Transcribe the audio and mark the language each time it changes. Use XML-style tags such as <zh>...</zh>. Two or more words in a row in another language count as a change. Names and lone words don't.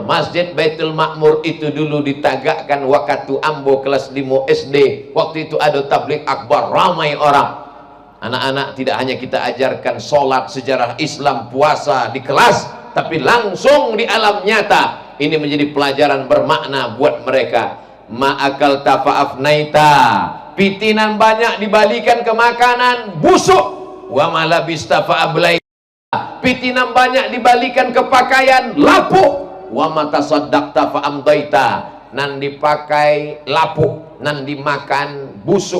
<min>Masjid Baitul Ma'mur itu dulu ditagakkan waktu ambo kelas 5 SD.</min> <id>Waktu itu ada tabligh akbar, ramai orang. Anak-anak tidak hanya kita ajarkan sholat, sejarah Islam, puasa di kelas, tapi langsung di alam nyata. Ini menjadi pelajaran bermakna buat mereka.</id> <ar>ما أكلت فأفنيت,</ar> <min>pitinan banyak dibalikan ke makanan busuk,</min> <ar>وما لبست فأبليت,</ar> <min>pitinan banyak dibalikan ke pakaian lapuk,</min> <ar>وما تصدقت فأمضيت,</ar> <min>nan dipakai lapuk, nan dimakan busuk.</min>